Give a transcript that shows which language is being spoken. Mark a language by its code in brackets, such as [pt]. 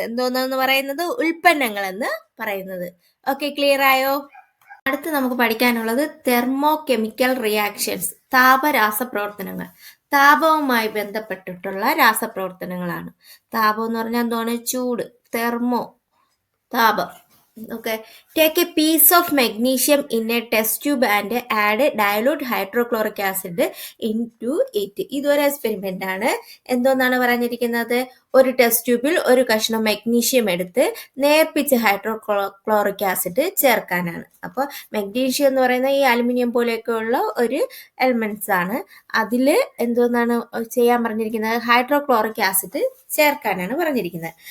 [ml] എന്തോന്ന് പറയുന്നത്? ഉൽപ്പന്നങ്ങൾ എന്ന് പറയുന്നത്. ഓക്കെ, ക്ലിയർ ആയോ? അടുത്ത് നമുക്ക് പഠിക്കാനുള്ളത് തെർമോ കെമിക്കൽ റിയാക്ഷൻസ്, താപരാസ പ്രവർത്തനങ്ങൾ. താപവുമായി ബന്ധപ്പെട്ടിട്ടുള്ള രാസപ്രവർത്തനങ്ങളാണ്. താപം എന്ന് പറഞ്ഞാൽ എന്താണ്? ചൂട്, തെർമോ, താപം. [en] Okay, take a piece of magnesium in a test tube and add dilute hydrochloric acid into it. [ml] ഇതൊരു എക്സ്പെരിമെന്റ് ആണ്. എന്തോന്നാണ് പറഞ്ഞിരിക്കുന്നത്? ഒരു ടെസ്റ്റ് ട്യൂബിൽ ഒരു കഷ്ണം മെഗ്നീഷ്യം എടുത്ത് നേർപ്പിച്ച് ഹൈഡ്രോക്ലോറിക് ആസിഡ് ചേർക്കാനാണ്. അപ്പോൾ മെഗ്നീഷ്യം എന്ന് പറയുന്ന ഈ അലുമിനിയം പോലെയൊക്കെയുള്ള ഒരു എലിമെന്റ്സ് ആണ്. അതിൽ എന്തോന്നാണ് ചെയ്യാൻ പറഞ്ഞിരിക്കുന്നത്? ഹൈഡ്രോക്ലോറിക് ആസിഡ് ചേർക്കാനാണ് പറഞ്ഞിരിക്കുന്നത്.